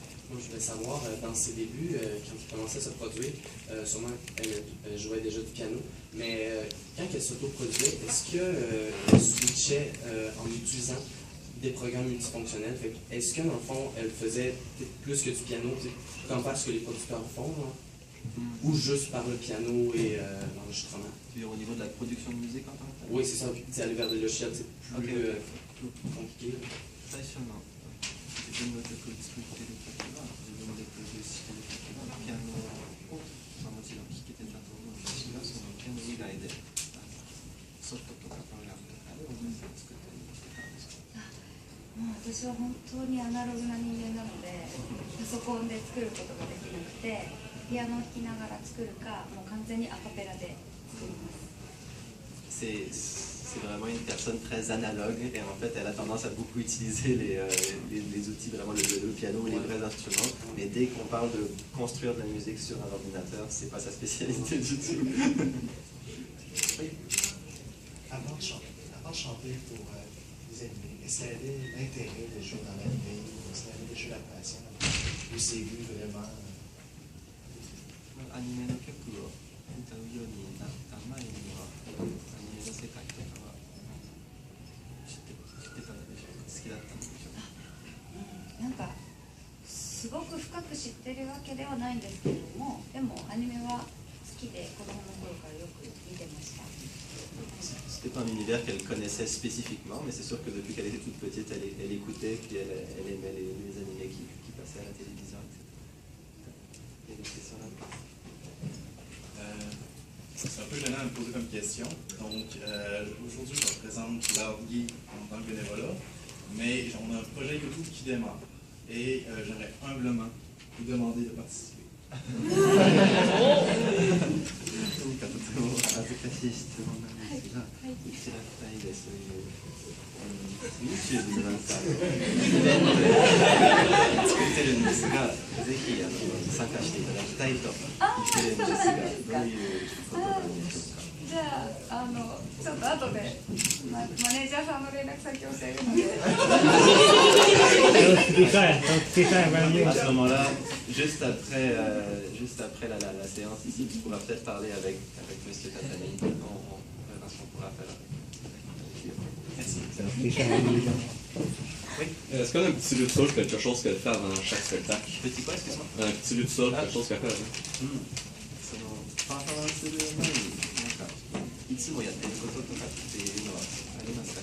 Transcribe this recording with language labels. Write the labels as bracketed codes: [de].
[fr] Moi je voulais savoir, dans ses débuts, quand elle commençait à se produire, sûrement elle jouait déjà du piano, mais quand elle s'autoproduisait, est-ce qu'elle switchait en utilisant des programmes multifonctionnels? Est-ce que dans le fond, elle faisait plus que du piano, comme faire ce que les producteurs font, ou juste par le piano et l'enregistrement? Tu veux dire au niveau de la production de musique en tant que tel? Oui, c'est ça, aller vers des logiciels, c'est plus compliqué. [ja] 最初の自分の曲を作っている時は自分でプロデュースしている時はピアノを、もちろん弾けてたと思うんですが、そのピアノ以外でソフトとかプログラムとかで音楽を作ったりしてたんですか？もう私は本当にアナログな人間なので、パソコンで作ることができなくて、ピアノを弾きながら作るか、もう完全にアカペラで作ります。 [fr] C'est vraiment une personne très analogue et en fait elle a tendance à beaucoup utiliser les outils, vraiment le piano et les vrais instruments, mais dès qu'on parle de construire de la musique sur un ordinateur, c'est pas sa spécialité du tout. Oui. Avant de chanter pour les animés, est-ce qu'il y avait l'intérêt de jouer dans l'animé, est-ce qu'il y avait déjà la passion, ou c'est vu vraiment [ja] アニメの曲を歌うようになった前にはアニメの世界とかは知ってたんでしょうか？好きだったんでしょうか？なんかすごく深く知ってるわけではないんですけれども、でもアニメは好きで子供の頃からよく見てました。 [fr] C'était pas un univers qu'elle connaissait spécifiquement, mais c'est sûr que depuis qu'elle était toute petite, elle écoutait puis elle aimait les animés qui passaient à la télévision, etc. Il y a des questions là? C'est un peu gênant de me poser comme question. Donc, aujourd'hui, je représente l'Argui en tant que bénévolat, mais on a un projet YouTube qui démarre. Et j'aimerais humblement vous demander de participer. [ja] とにかくとても恥ずかしい質問なんですが、うちら2人でそういう、YouTube のなんかイベントで作ってるんですが、ぜひ参加していただきたいと言ってるんですが、どういうことなんでしょうか。じゃあ、ちょっと後でマネージャーさんの連絡先を教えるので。 [fr] À ce moment-là, juste après la séance ici, tu pourras peut-être parler avec M. Tatani. On verra ce qu'on pourra faire. Merci. Oui. Est-ce qu'on a un petit lutte quelque chose qu'elle fait avant chaque spectacle? Petit quoi, excuse-moi? Un petit lutte quelque chose qu'elle fait avant. [ja] そのパフォーマンスする前になんかいつもやってることとかっていうのはありますか？